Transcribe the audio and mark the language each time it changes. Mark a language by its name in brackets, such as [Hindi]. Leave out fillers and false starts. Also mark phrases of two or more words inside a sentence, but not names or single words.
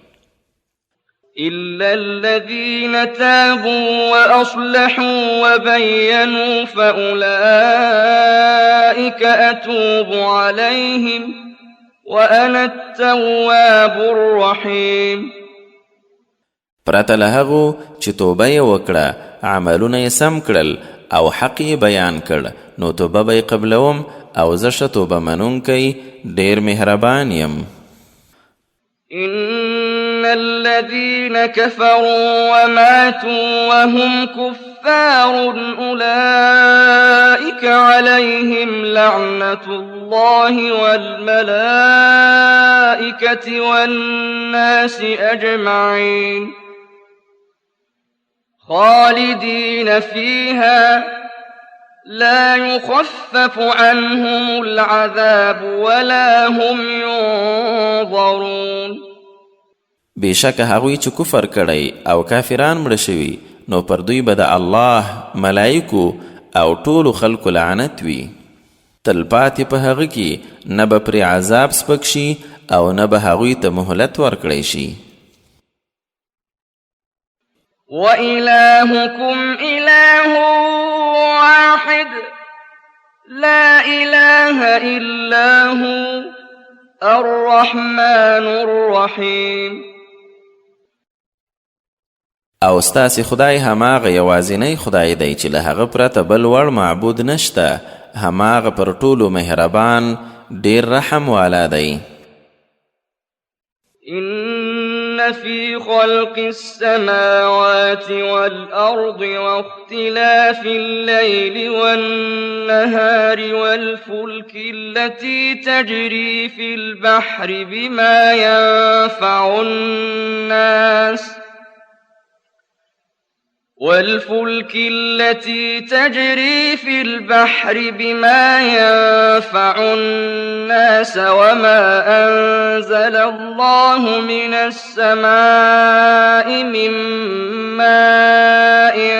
[Arabic] إلا الذين تابوا وأصلحوا وبينوا فأولئك أتوب عليهم وأنا التواب الرحيم. [Pashto] پرته له هغو چې توبه یې وکړه عملونه یې سم کړل او حق یې بیان کړ نو توبه به یې قبلوم او زه ښه توبه منونکی ډېر مهربان یم. [Arabic] إن الذين كفروا وماتوا وهم كفار أولئك عليهم لعنة الله والملائكة والناس أجمعين خالدين فيها لا يخفف عنهم العذاب ولا هم ينظرون. [Pashto] بېشکه هغوی چې کفر کړی او کافران مړه شوي نو پر دوی به د الله ملایکو او ټولو خلکو لعنت وي. تل پاتې په هغه کې نه به پرې عذاب سپک شي او نه به هغوی ته مهلت ورکړی شي. [Arabic] وإلهكم إله واحد لا إله إلا هو الرحمن الرحيم. [Pashto] او ستاسې خدای هماغه یوازینی خدای دی چې له هغه پرته بل وړ معبود نشته هماغه پر ټولو مهربان ډېر رحم والا دی. [Arabic] إن إن في خلق السماوات والأرض واختلاف الليل والنهار والفلك التي تجري في البحر بما ينفع الناس وما أنزل الله من السماء من ماء